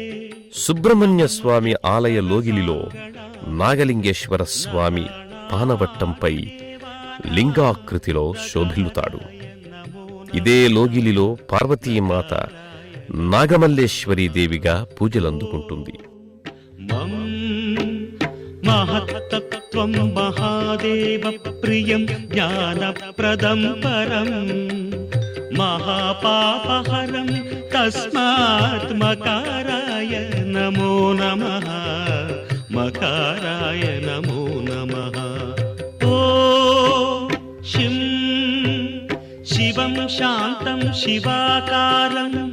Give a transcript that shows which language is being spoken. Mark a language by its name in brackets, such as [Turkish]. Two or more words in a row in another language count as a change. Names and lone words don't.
[Telugu] సుబ్రహ్మణ్య స్వామి ఆలయ లోగిలిలో నాగలింగేశ్వర స్వామి పానవట్టంపై లింగాకృతిలో శోభిల్లుతాడు. ఇదే లోగిలిలో పార్వతీమాత నాగమల్లేశ్వరీదేవిగా పూజలందుకుంటుంది. [Sanskrit] మం మహత్తత్వం మహాదేవ ప్రియం జ్ఞానప్రదం పరం महापापहरं तस्मात् मकाराय नमो नमः मकाराय नमो नमः ॐ शिं शिवं शान्तं शिवाकारं